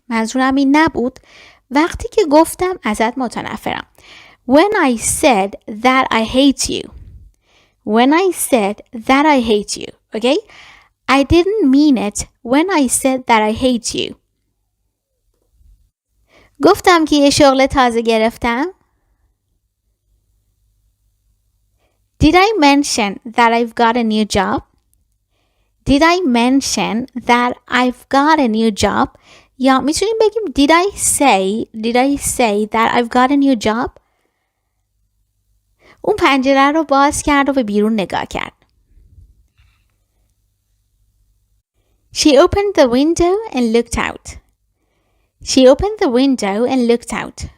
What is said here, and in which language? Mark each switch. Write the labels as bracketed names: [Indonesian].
[Persian] منظورم این نبود وقتی که گفتم ازت متنفرم. [English] When I said that I hate you. When I said that I hate you. Okay? I didn't mean it when I said that I hate you. [Persian] گفتم که یه شغل تازه گرفتم. [English] Did I mention that I've got a new job? Did I mention that I've got a new job? [Persian] یا میتونیم بگیم [English] Did I say that I've got a new job? [Persian] اون پنجره رو باز کرد و به بیرون نگاه کرد. [English] She opened the window and looked out. She opened the window and looked out.